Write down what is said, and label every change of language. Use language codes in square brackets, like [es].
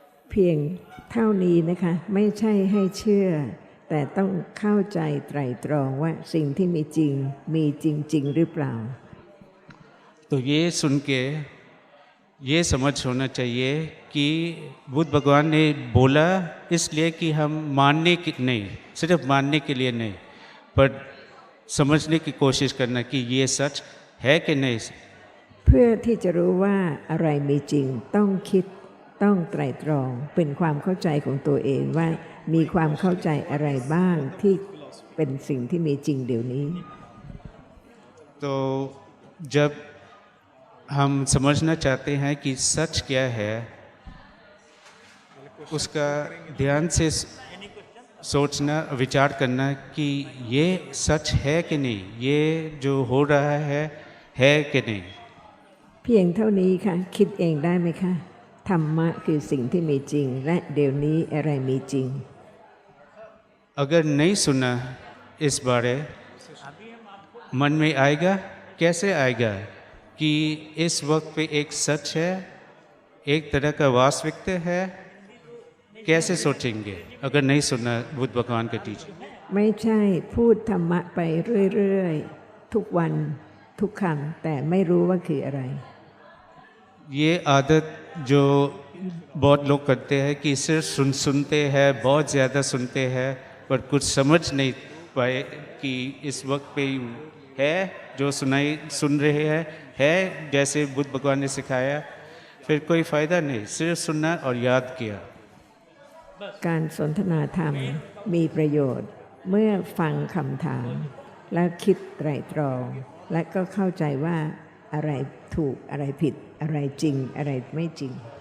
[th] เพียงเท่านี้นะคะไม่ใช่ให้เชื่อ แต่ต้องเข้าใจไตร่ตรองว่าสิ่งที่มีจริงมีจริงๆหรือเปล่า [hi] तो ये सुन के ये समझ होना चाहिए कि बुद्ध भगवान ने बोला इसलिए कि हम मानने की नहीं सिर्फ मानने के लिए नहीं पर समझने की कोशिश करना कि ये सच है कि नहीं। [th] เพื่อที่จะรู้ว่าอะไรมีจริงต้องคิดต้องไตร่ตรองเป็นความเข้าใจของตัวเองว่ามีความเข้าใจอะไรบ้างที่เป็นสิ่งที่มีจริงเดี๋ยวนี้ [hi] तो जब हम समझना चाहते हैं कि सच क्या है, उसका ध्यान से सोचना विचार करना कि ये सच है कि नहीं, ये जो हो रहा है कि नहीं। [th] เพียงเท่านี้ค่ะคิดเองได้ไหมคะธรรมะคือสิ่งที่มีจริงและเดี๋ยวนี้อะไรมีจริง [hi] अगर नहीं सुना इस बारे मन में आएगा, कैसे आएगा कि इस वक्त पे एक सच है, एक तरह का वास्तविकता है, कैसे सोचेंगे अगर नहीं सुना बुद्ध भगवान का टीचिंग। [th] ไม่ใช่พูดธรรมะไปเรื่อยๆทุกวันทุกคำแต่ไม่รู้ว่าคืออะไร [hi] ये आदत जो बहुत लोग करते हैं कि सिर्फ सुनते हैं, बहुत ज़्यादा सुनते हैं, पर कुछ समझ नहीं पाए कि इस वक्त पे है जो सुन रहे हैं है जैसे बुद्ध भगवान ने सिखाया, फिर कोई फ़ायदा नहीं, सिर्फ सुनना और याद किया। [th] การสนทนาธรรมมีประโยชน์เมื่อฟังคำถามแล้วคิดไตร่ตรอง และก็เข้าใจว่าอะไรถูกอะไรผิดอะไรจริงอะไรไม่จริง